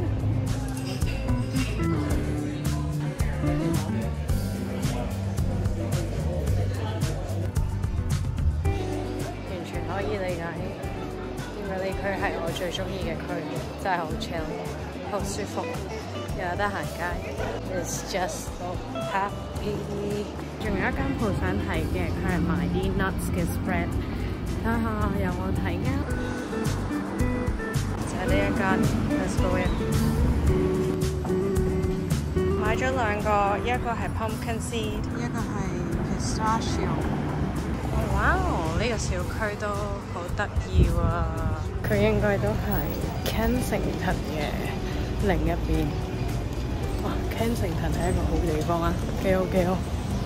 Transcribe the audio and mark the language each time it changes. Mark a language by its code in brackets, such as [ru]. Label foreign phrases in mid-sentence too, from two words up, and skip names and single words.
[yue] 可以理解點解呢區係我最中意嘅區，真係好 chill， 好舒服，又有得行街。 [en] It's just so happy。 [yue] 仲有一間鋪想睇嘅，佢係賣啲 nuts 嘅 spread。睇下有冇睇啱？就係呢一間 [en] Let's go in。 [yue] 買咗兩個，一個係 pumpkin seed，一個係 pistachio。哇！呢個小區都好得意喎，佢應該都係 Kensington 嘅另一邊。哇！Kensington 係一個好地方啊，幾好幾好。